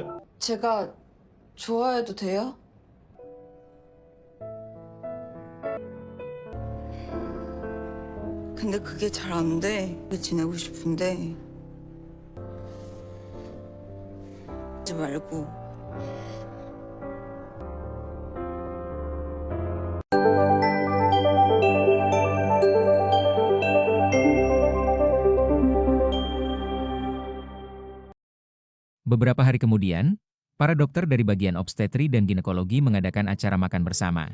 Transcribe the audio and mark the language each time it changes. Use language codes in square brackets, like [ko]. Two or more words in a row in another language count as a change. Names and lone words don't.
[ko] 제가 좋아해도 돼요? 근데 그게 잘 안 돼. 지내고 싶은데. 하지 말고. [id] Beberapa hari kemudian, para dokter dari bagian obstetri dan ginekologi mengadakan acara makan bersama.